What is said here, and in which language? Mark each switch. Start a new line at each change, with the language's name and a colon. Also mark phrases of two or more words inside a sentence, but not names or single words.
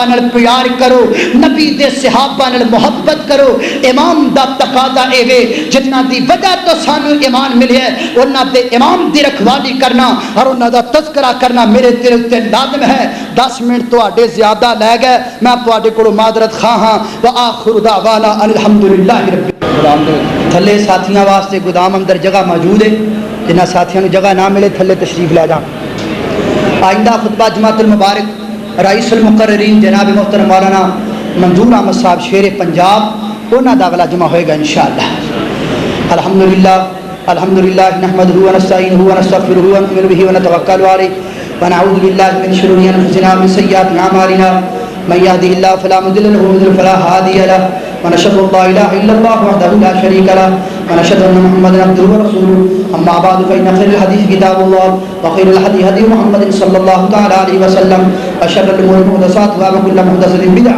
Punjabi: نال پیار کرو نبی دے صحابہ نال محبت کرو امام دا تقاضا اے وے جتنا دی وجہ تو سانو ایمان ملے ہے انہاں دے امام دی رکھوالی کرنا اور انہاں دا تذکرہ کرنا میرے دل تے لازم ہے 10 منٹ تو آڈے زیادہ لے گئے میں آپ آڈے کو معذرت خواہ ہاں
Arabic: وآخر دعوانا الحمدللہ رب العالمین
Punjabi: تھلے ساتھیاں واسطے گودام اندر جگہ موجود ہے جنہاں ساتھیاں نو جگہ نہ ملے تھلے تشریف لے جاؤ آئندہ خطبہ جماعت المبارک رئیس المقررین جناب محترم مولانا منظور احمد صاحب شیر پنجاب انہاں دا اگلا جمعہ ہوئے گا انشاءاللہ الحمدللہ
Arabic: الحمد لله نحمده ونستعينه ونستغفره ونؤمن به ونتوكل عليه ونعوذ بالله من شرور أنفسنا ومن سيئات أعمالنا من يهده الله فلا مضل له ومن يضلل فلا هادي له ونشهد أن لا إله إلا الله وحده لا شريك له ونشهد أن محمدا عبده ورسوله أما بعد فإن خير الحديث كتاب الله وخير الهدي هدي محمد صلى الله تعالى عليه وسلم وشر الأمور محدثاتها وكل محدثة بدعة